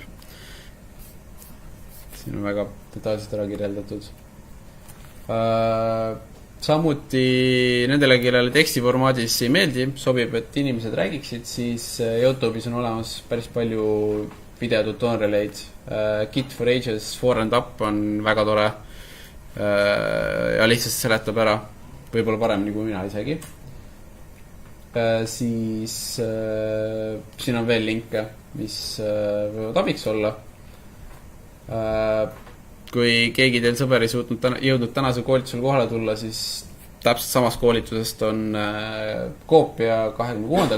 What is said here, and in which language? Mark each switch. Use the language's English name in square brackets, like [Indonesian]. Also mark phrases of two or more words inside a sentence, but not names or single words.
[Estonian] Siin on väga detailselt ära kirjeldatud. Samuti nendele, kellele tekstiformaadis ei meeldi, sobib, et inimesed räägiksid, siis YouTube'is on olemas päris palju videotutorialeid. Git for Ages 4 and Up on väga tore ja lihtsalt seletab ära, võib-olla paremini kui mina isegi. Siis siin on veel linke, mis võivad abiks olla. Kui keegi teil sõber ei jõudnud tänase koolitusel kohale tulla, siis täpselt samast koolitusest on koopia 26.